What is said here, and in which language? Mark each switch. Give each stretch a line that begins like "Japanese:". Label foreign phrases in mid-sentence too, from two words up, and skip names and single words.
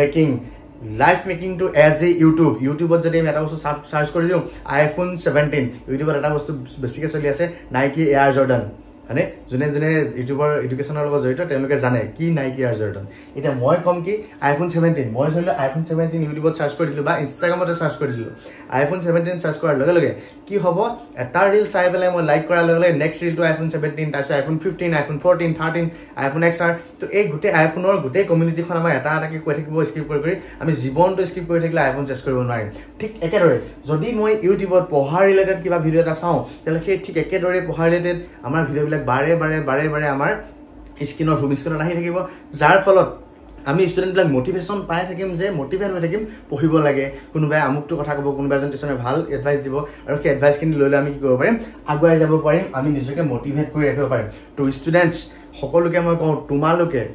Assamese: মেকিংটো
English: as a
Assamese: ইউটিউবত যদি আমি এটা বস্তু চাৰ্চ কৰি দিওঁ iPhone 17 ইউটিউবত এটা বস্তু বেছিকৈ চলি আছে নাইকি এয়াৰ জৰ্ডান মানে যোনে ইউটিউবৰ এডুকেশ্যনৰ লগত জড়িত তেওঁলোকে জানে কি নাইকি এয়াৰ জৰ্ডান এতিয়া মই কম কি iPhone 17 মই ধৰিলোঁ iPhone 17 ইউটিউবত চাৰ্চ কৰি দিলোঁ বা ইনষ্টাগ্ৰামতে চাৰ্চ কৰি দিলোঁ iPhone 17 চাৰ্চ কৰাৰ লগে লগে কি হ'ব এটা ৰিল চাই পেলাই মই লাইক কৰাৰ লগে লগে
English: next reel
Assamese: iPhone 17 তাৰপিছত iPhone 15 iPhone 14 13 iPhone XR তো এই গোটেই আইফোনৰ গোটেই কমিউনিটিখন আমাৰ এটা এটাকৈ কৈ থাকিব স্কিপ কৰি আমি জীৱনটো স্কিপ কৰি থাকিলে আইফোন চেছ কৰিব নোৱাৰিম ঠিক একেদৰে যদি মই ইউটিউবত পঢ়া ৰিলেটেড কিবা ভিডিঅ' এটা চাওঁ তেতিয়াহ'লে সেই ঠিক একেদৰে পঢ়া ৰিলেটেড আমাৰ ভিডিঅ'বিলাক বাৰে আমাৰ স্ক্ৰীণত
English: home screen
Assamese: আহি থাকিব যাৰ ফলত আমি ষ্টুডেণ্টবিলাক মোটিভেশ্যন পাই থাকিম যে মোটিভেট হৈ থাকিম পঢ়িব লাগে কোনোবাই আমুকটো কথা ক'ব কোনোবা এজন টিচাৰে ভাল এডভাইচ দিব আৰু সেই এডভাইচখিনি লৈ আমি কি কৰিব পাৰিম আগুৱাই যাব পাৰিম আমি নিজকে মোটিভেট কৰি ৰাখিব পাৰিম তো ষ্টুডেণ্টছ সকলোকে মই কওঁ তোমালোকে